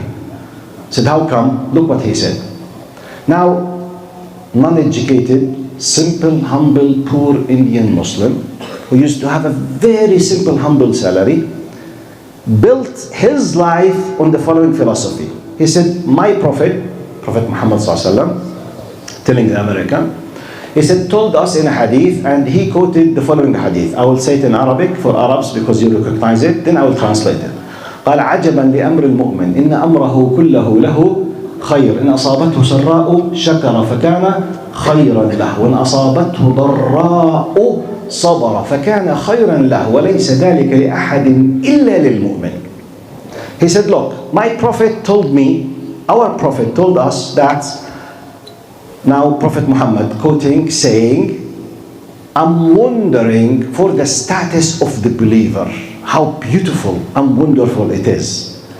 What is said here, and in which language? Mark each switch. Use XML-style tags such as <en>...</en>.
<en>I said, how come? Look what he said. Now, non-educated, simple, humble, poor Indian Muslim, who used to have a very simple, humble salary, built his life on the following philosophy. He said, my Prophet Muhammad telling the American, he said, told us in a hadith, and he quoted the following hadith. I will say it in Arabic for Arabs because you recognize it, then I will translate it.</en> <ar>قال عجبا لأمر المؤمن إن أمره كله له خير إن أصابته سراء شكر فكان خيرا له وإن أصابته ضراء صبر فكان خيرا له وليس ذلك لأحد إلا للمؤمن.</ar> <en>He said, look, my Prophet told me, our Prophet told us that, now Prophet Muhammad quoting, saying, I'm wondering for the status of the believer, how beautiful and wonderful it is.</en>